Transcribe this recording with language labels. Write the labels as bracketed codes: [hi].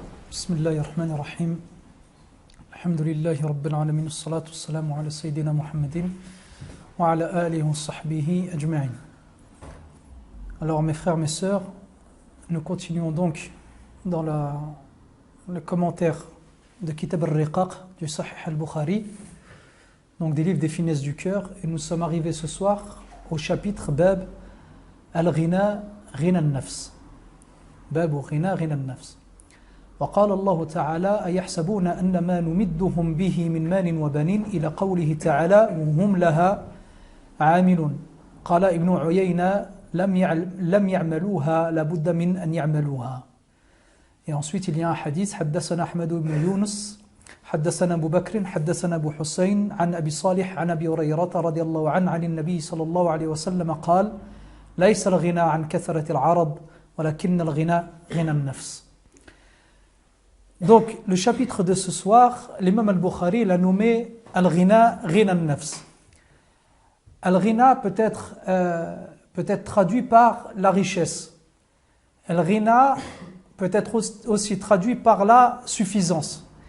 [ar] بسم الله الرحمن الرحيم الحمد لله رب العالمين والصلاة والسلام على سيدنا محمد وعلى آله وصحبه أجمعين. [fr] Alors mes frères, mes sœurs, nous continuons donc dans le commentaire de Kitab al-Riqaq du Sahih al-Bukhari, donc des livres des finesses du cœur, et nous sommes arrivés ce soir au chapitre Bab al-Ghina Ghina al-Nafs. [ar] Bab al-Ghina Ghina al-Nafs. وقال الله تعالى أيحسبون أن ما نمدهم به من مال وبنين إلى قوله تعالى وهم لها عاملون قال ابن عيينة لم يعملوها لابد من أن يعملوها. [fr] Et ensuite il y a un hadith [ar] حدثنا أحمد بن يونس حدثنا أبو بكر حدثنا أبو حسين عن أبي صالح عن أبي هريرة رضي الله عنه عن النبي صلى الله عليه وسلم قال ليس الغنى عن كثرة العرب ولكن الغنى غنى النفس. [fr] Donc, le chapitre de ce soir, l'imam al-Bukhari l'a nommé Al-Ghina, Ghina al-Nafs. Al-Ghina peut être traduit par la richesse. Al-Ghina peut être aussi traduit par la suffisance.